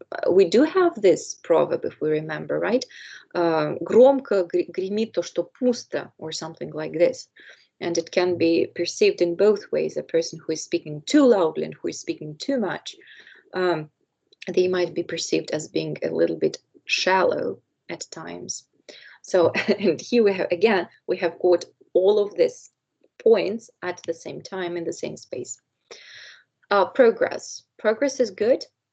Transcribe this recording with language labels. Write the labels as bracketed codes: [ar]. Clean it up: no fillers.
[en] We do have this proverb, if we remember, right? [ru] Громко гремит то, что пусто, [en] or something like this. And it can be perceived in both ways. A person who is speaking too loudly and who is speaking too much, they might be perceived as being a little bit shallow at times. So, and here we have got all of these points at the same time in the same space. Progress. Progress is good.